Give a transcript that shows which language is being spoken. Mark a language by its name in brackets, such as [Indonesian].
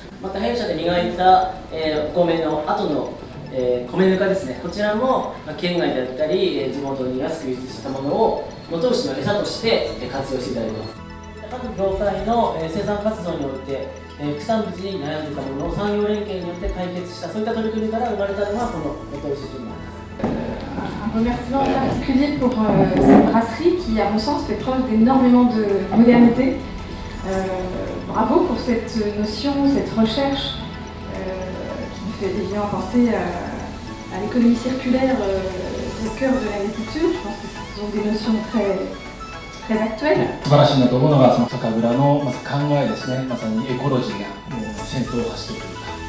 [Japanese] また弊社で磨いたお米の後の米ぬかですね、こちらも県外だったり地元に安く輸出したものを元牛の餌として活用していただきます。各業界の生産活動において副産物に悩んでいたものを産業連携によって解決した、そういった取り組みから生まれたのがこの元牛ジュニアです。 [French] Un remerciement particulier pour cette brasserie qui, à mon sens, fait preuve d'énormément de modernité. Bravo pour cette notion, cette recherche qui me fait évidemment penser à l'économie circulaire au cœur de l'agriculture. Je pense que ce sont des notions très actuelles. [Japanese] 素晴らしいなと思うのがその酒蔵のまず考えですね。まさにエコロジーが先頭を走っている。